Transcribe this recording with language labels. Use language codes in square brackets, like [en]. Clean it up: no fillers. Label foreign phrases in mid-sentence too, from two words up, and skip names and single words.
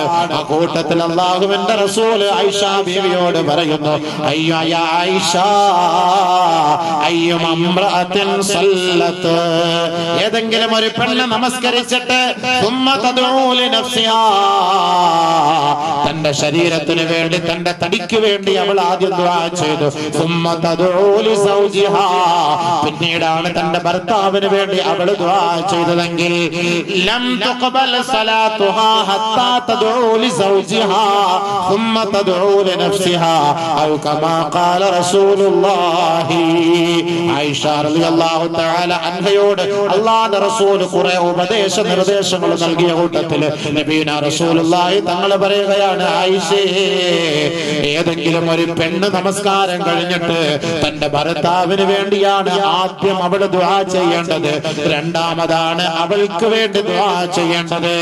[ml] ആ കൂട്ടത്തിൽ അല്ലാഹുവിന്റെ റസൂൽ ആയിഷ ബീവിയോട് പറയുന്നു, [ar] يا عائشة، أيما امرأة صلت, [ml] ഏതെങ്കിലും ഒരു പെണ്ണ് നമസ്കരിച്ചിട്ട് തന്റെ ശരീരത്തിന് വേണ്ടി, തന്റെ തടിക്ക് വേണ്ടി അവൾ ആദ്യം ദുആ ചെയ്തു. പിന്നീടാണ് തന്റെ ഭർത്താവിന് വേണ്ടി അവൾ ദുആ ചെയ്തതെങ്കിൽ [ar] لم تقبل صلاتها حتى تدعو لزوجها ثم تدعو لنفسها او كما قال رسول الله. [ml] ആയിഷ [ar] رضي الله تعالى [ml] അൻഹയോട് അല്ലാഹുവിന്റെ റസൂൽ കുറെ നിർദ്ദേശങ്ങൾ നൽകിയ കൂട്ടത്തിൽ [ar] نبينا رسول الله [ml] തങ്ങൾ പറയുകയാണ്, ആയിഷേ, ഏതെങ്കിലും ഒരു പെണ്ണ് നമസ്കാരം കഴിഞ്ഞിട്ട് തന്റെ ഭർത്താവിന് വേണ്ടിയാണ് ആദ്യം അവൾ ദുആ ചെയ്യേണ്ടത്, രണ്ടാമതാണ് അവൾക്ക് വേണ്ടി ദുആ ചെയ്യേണ്ടത്.